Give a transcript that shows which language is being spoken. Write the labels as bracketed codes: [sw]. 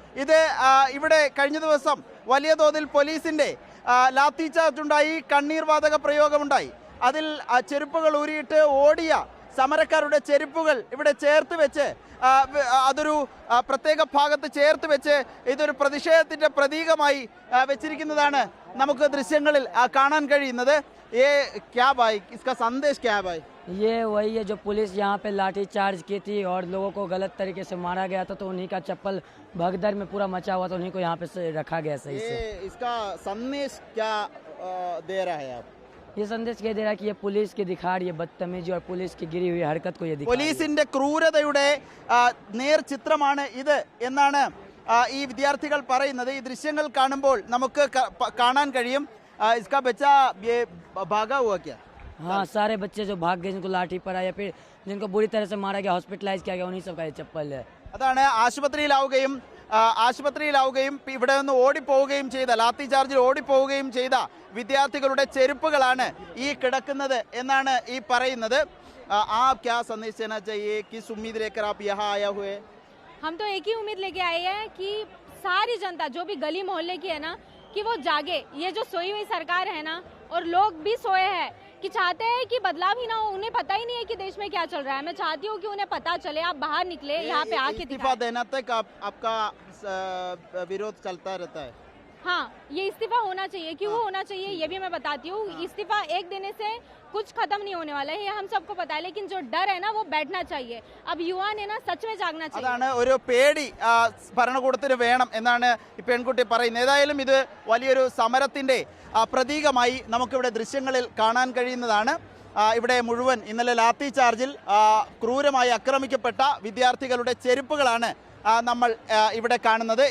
[ml] ഇത് ഇവിടെ കഴിഞ്ഞ ദിവസം വലിയ തോതിൽ പോലീസിന്റെ ലാത്തി ചാർജ് ഉണ്ടായി, കണ്ണീർ വാതക പ്രയോഗമുണ്ടായി. അതിൽ ചെരുപ്പുകൾ ഊരിയിട്ട് ഓടിയ സമരക്കാരുടെ ചെരുപ്പുകൾ ഇവിടെ ചേർത്ത് വെച്ച് അതൊരു പ്രത്യേക ഭാഗത്ത് ചേർത്ത് വെച്ച് ഇതൊരു പ്രതിഷേധത്തിന്റെ പ്രതീകമായി വെച്ചിരിക്കുന്നതാണ് നമുക്ക് ദൃശ്യങ്ങളിൽ കാണാൻ കഴിയുന്നത്. [hi] ये क्या भाई, इसका संदेश क्या है भाई? ये वही है जो पुलिस यहाँ पे लाठी चार्ज की थी और लोगों को गलत तरीके से मारा गया था, तो उन्हीं का चप्पल भगदड़ में पूरा मचा हुआ था, उन्हीं को यहाँ पे रखा गया सही से। इसका संदेश क्या दे रहा है आप? ये संदेश ये दे रहा है कि ये पुलिस की दिखाड़, ये बदतमीजी और पुलिस की गिरी हुई हरकत को ये [ml] പോലീസിന്റെ ക്രൂരതയുടെ നേർ ചിത്രമാണ് ഇത് എന്നാണ് ഈ വിദ്യാർത്ഥികൾ പറയുന്നത്. ഈ ദൃശ്യങ്ങൾ കാണുമ്പോൾ നമുക്ക് കാണാൻ കഴിയും. [hi] इसका बच्चा ये भागा हुआ क्या? हाँ, सारे बच्चे जो भाग गए, जिनको लाठी पड़ा या फिर जिनको बुरी तरह से मारा गया, हॉस्पिटलाइज किया गया, उन्हीं सब का ये चप्पल है. [ml] അതാണ് ആശുപത്രിയിലാവുകയും ഇവിടെ നിന്ന് ഓടിപ്പോവുകയും ചെയ്ത, ലാത്തി ചാർജിൽ ഓടിപ്പോവുകയും ചെയ്ത വിദ്യാർത്ഥികളുടെ ചെരുപ്പുകളാണ് ഈ കിടക്കുന്നത് എന്നാണ് ഈ പറയുന്നത്. [hi] आप क्या संदेश देना चाहिए, किस उम्मीद लेकर आप यहाँ आया हुए? हम तो एक ही उम्मीद लेके आए हैं कि सारी जनता जो भी गली मोहल्ले की है ना, कि वो जागे. ये जो सोई हुई सरकार है ना, और लोग भी सोए हैं, कि चाहते हैं कि बदलाव ही ना हो. उन्हें पता ही नहीं है कि देश में क्या चल रहा है. मैं चाहती हूँ कि उन्हें पता चले, आप बाहर निकले, यहाँ पे आके इस्तीफा देना तक आपका विरोध चलता रहता है? हाँ, ये इस्तीफा होना चाहिए. क्यों होना चाहिए ये भी मैं बताती हूँ. इस्तीफा एक देने से कुछ खत्म नहीं होने वाला है, ये हम सबको पता है. लेकिन जो डर है ना, वो बैठना चाहिए. अब युवा ने ना सच में जागना चाहिए. [ml] അതാണ് ഒരു പേടി ഭരണകൂടത്തിന് വേണം എന്നാണ് ഈ പെൺകുട്ടി പറയുന്നത്. ഏതായാലും ഇത് വലിയൊരു സമരത്തിന്റെ പ്രതീകമായി നമുക്കിവിടെ ദൃശ്യങ്ങളിൽ കാണാൻ കഴിയുന്നതാണ്. ഇവിടെ മുഴുവൻ ഇന്നലെ ലാത്തി ചാർജിൽ ക്രൂരമായി ആക്രമിക്കപ്പെട്ട വിദ്യാർത്ഥികളുടെ ചെരുപ്പുകളാണ് നമ്മൾ ഇവിടെ കാണുന്നത്.